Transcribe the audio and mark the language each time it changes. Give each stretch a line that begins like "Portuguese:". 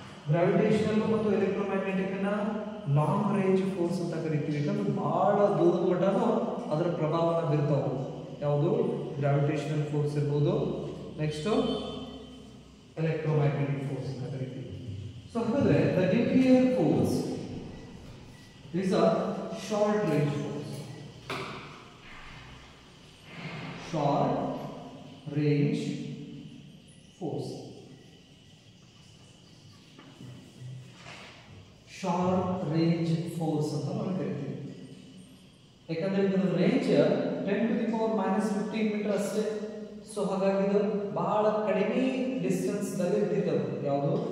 Kannada: Gravitational ಮತ್ತು electromagnetic ಅನ್ನ long range force ಅಂತ ಕರಿತೀವಿ. ಯಾಕಂದ್ರೆ ಬಹಳ ದೂರದ ಮಟ್ಟನೂ ಅದರ ಪ್ರಭಾವನ ಬೀರ್ತಾವೆ. ಯಾವುದು? ಗ್ರಾವಿಟೇಷನಲ್ ಫೋರ್ಸ್ ಇರ್ಬೋದು, ನೆಕ್ಸ್ಟ್ ಎಲೆಕ್ಟ್ರೋಮ್ಯಾಗ್ನೆಟಿಕ್ ಫೋರ್ಸ್ ಅಂತ ಕರಿತೀವಿ.
English: So ಹಾಗಾದ್ರೆ the nuclear force is a short range force. Short
Kannada: range force, short range force ಅಂತ ನಾವು ಕರಿತೀವಿ. ಯಾಕಂದ್ರೆ ಇದರ ರೇಂಜ್ 10⁻⁻15 ಮೀಟರ್ ಅಷ್ಟೇ. ಸೊ ಹಾಗಾಗಿ ಇದು ಬಹಳ ಕಡಿಮೆ ಡಿಸ್ಟೆನ್ಸ್ ದಲ್ಲಿ ಇಟ್ಟಿದ್ದವು. ಯಾವುದು?